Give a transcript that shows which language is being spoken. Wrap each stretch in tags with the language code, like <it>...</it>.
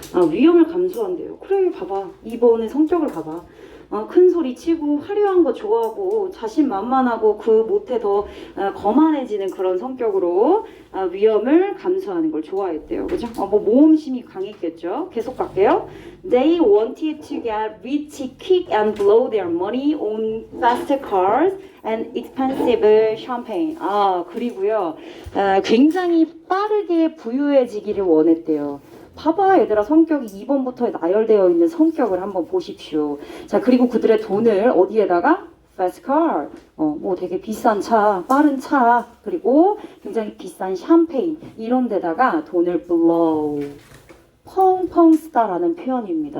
<ko>위험을 감수한대요. 그래, 봐봐. 2번의 성격을 봐봐. 큰 소리 치고 화려한 거 좋아하고 자신만만하고 그 못해 더 거만해지는 그런 성격으로 위험을 감수하는 걸 좋아했대요. 그죠? 뭐 모험심이 강했겠죠. 계속 갈게요.</ko> <en>They wanted to get rich quick and blow their money on fast cars and expensive champagne.</en> <ko>그리고요. 굉장히 빠르게 부유해지기를 원했대요. 봐봐 얘들아, 성격이 2번부터 나열되어 있는 성격을 한번 보십시오. 자, 그리고 그들의 돈을 어디에다가? fast car, 뭐 되게 비싼 차, 빠른 차, 그리고 굉장히 비싼 샴페인 이런 데다가 돈을 blow, 펑펑 쓰다라는 표현입니다.</ko>